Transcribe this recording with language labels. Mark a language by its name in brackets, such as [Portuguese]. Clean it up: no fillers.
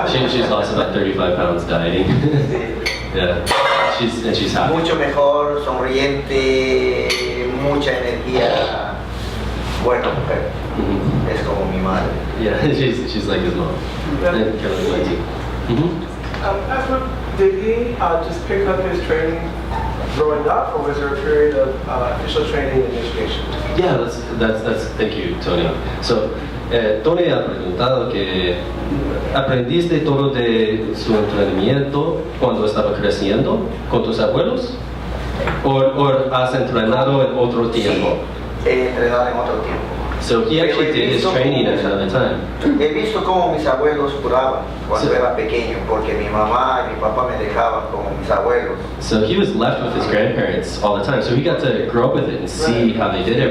[English] She's lost about 35 pounds dieting. Yeah, she's happy. [Spanish] Mucho mejor, sonriente, mucha energía. Buena mujer. Mhm. Es como mi madre. [English] Yeah, she's like his mom. And Carol's like too. Mhm. Did he just pick up his training growing up, or was there a period of official training and initiation? Yeah, that's thank you, Tony. So [Spanish] Tony ha preguntado que ¿aprendiste todo de su entrenamiento cuando estaba creciendo con tus abuelos? ¿O has entrenado en otro tiempo? Sí, he entrenado en otro tiempo. [English] So he actually did his training at another time. [Spanish] He visto cómo mis abuelos curaban cuando era pequeño, porque mi mamá y mi papá me dejaban como mis abuelos. [English] So he was left with his grandparents all the time. So he got to grow up with it and see how they did